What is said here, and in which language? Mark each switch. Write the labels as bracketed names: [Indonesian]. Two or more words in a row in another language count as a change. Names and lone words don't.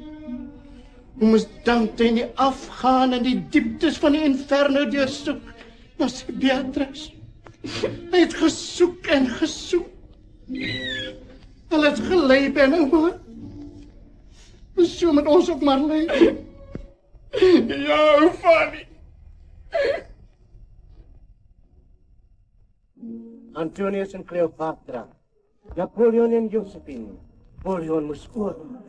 [Afrikaans] Hoe moes Dante nie afgaan in die dieptes van die inferno deursoek na sy Beatrice? Hy het gesoek en gesoek. Hulle het gelei, Benno, maar so moet ons ook maar lei. Ja, Fanny. Antonius en Cleopatra. Napoleon en Josephine. Napoleon moest oorlog.